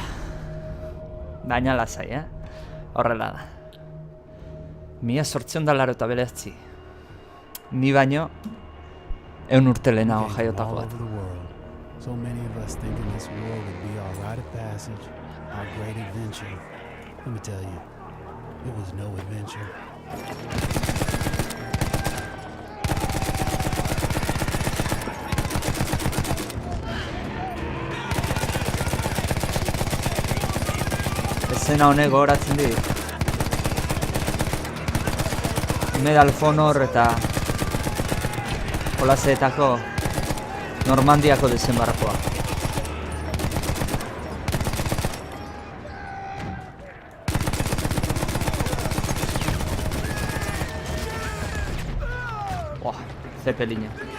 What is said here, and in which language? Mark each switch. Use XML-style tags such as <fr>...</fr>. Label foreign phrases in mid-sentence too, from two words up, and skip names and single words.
<eu>Baina lasai, horrela da. 1889. Ni baino 100 urte lehenago jaiotako bat.</eu> <en>So many of us thinking this war would be our rite of passage, our great adventure. Let me tell you, it was no adventure.</en> <eu>Zena honek gogoratzen dit.</eu> <en>Medal of Honor</en> <eu>eta Olazeetako Normandiako desenbarkoa. Zeppelina.</eu>